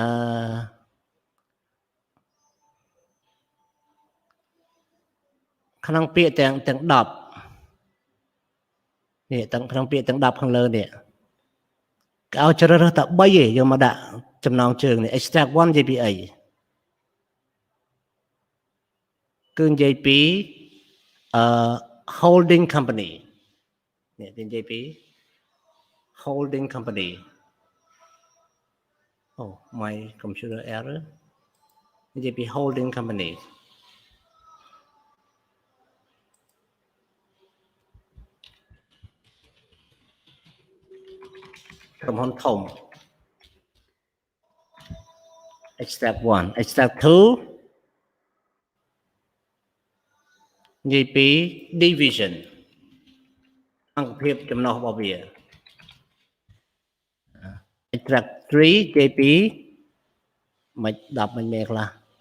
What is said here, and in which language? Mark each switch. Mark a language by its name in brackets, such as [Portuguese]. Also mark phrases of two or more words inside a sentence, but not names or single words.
[Khmer] ក្នុងពាក្យទាំង10នេះក្នុងពាក្យទាំង10ខាងលើនេះគេឲ្យជ្រើសរើសតែ3ឯងយកមកដាក់ចំណងជើងនេះ extract 1និយាយពីអី គឺនិយាយពី [English] holding company [Khmer] នេះនិយាយពី [English] holding company oh my computer error [Khmer] និយាយពី [English] holding company [Khmer] ក្រុមហ៊ុនធំ extract 1 extract 2និយាយពី division អង្គភាពចំណុះរបស់វា extract 3និយាយពីមិន10មិនមែនខ្លះ